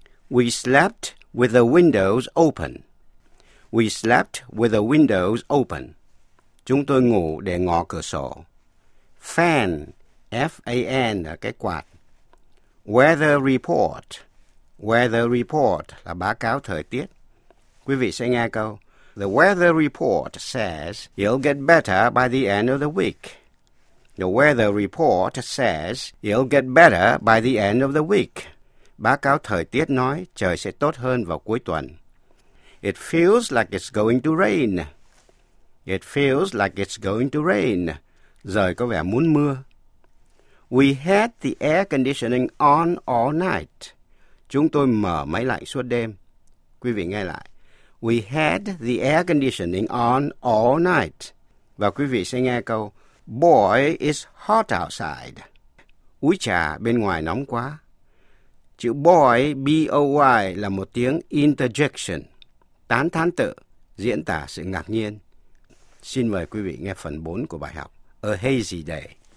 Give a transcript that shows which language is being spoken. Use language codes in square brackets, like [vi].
[en] We slept with the windows open. We slept with the windows open. [vi] Chúng tôi ngủ để ngó cửa sổ. Fan. F-A-N là cái quạt. [en] Weather report. [vi] Weather report là báo cáo thời tiết. Quý vị sẽ nghe câu. [en] The weather report says it'll get better by the end of the week. The weather report says it'll get better by the end of the week. [vi] Báo cáo thời tiết nói trời sẽ tốt hơn vào cuối tuần. [en] It feels like it's going to rain. It feels like it's going to rain. [vi] Rồi có vẻ muốn mưa. [en] We had the air conditioning on all night. [vi] Chúng tôi mở máy lạnh suốt đêm. Quý vị nghe lại. [en] We had the air conditioning on all night. [vi] Và quý vị sẽ nghe câu. [en] Boy, it's hot outside. [vi] Úi chà, bên ngoài nóng quá. Chữ boy, B-O-Y, là một tiếng interjection, tán thán tự, diễn tả sự ngạc nhiên. Xin mời quý vị nghe phần 4 của bài học, A Hazy Day.